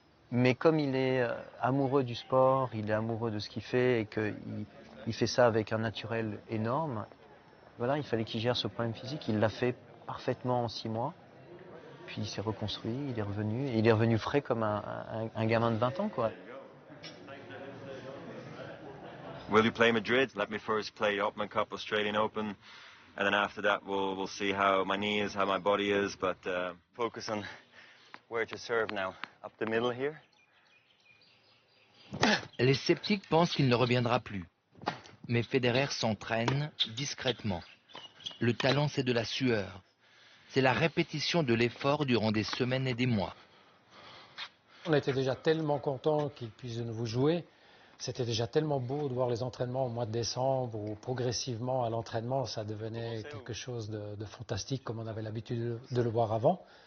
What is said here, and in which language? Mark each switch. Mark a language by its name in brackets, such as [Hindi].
[French] Mais comme il est amoureux du sport, il est amoureux de ce qu'il fait et qu'il Il fait ça avec un naturel énorme. Voilà, il fallait qu'il gère ce problème physique. Il l'a fait parfaitement en 6 mois. Puis il s'est reconstruit, il est revenu. Et il est revenu frais comme un gamin de 20 ans, quoi. [English] Will you play Madrid? Let me first play Open Cup, Australian Open, and then after that we'll see how my knee is, how my body is. But focus on where to serve now. Up the middle here. [French] Les sceptiques pensent qu'il ne reviendra plus. Mais Federer s'entraîne discrètement. Le talent, c'est de la sueur. C'est la répétition de l'effort durant des semaines et des mois. On était déjà tellement contents qu'il puisse de nouveau jouer. C'était déjà tellement beau de voir les entraînements au mois de décembre où progressivement à l'entraînement ça devenait quelque chose de fantastique comme on avait l'habitude de le voir avant.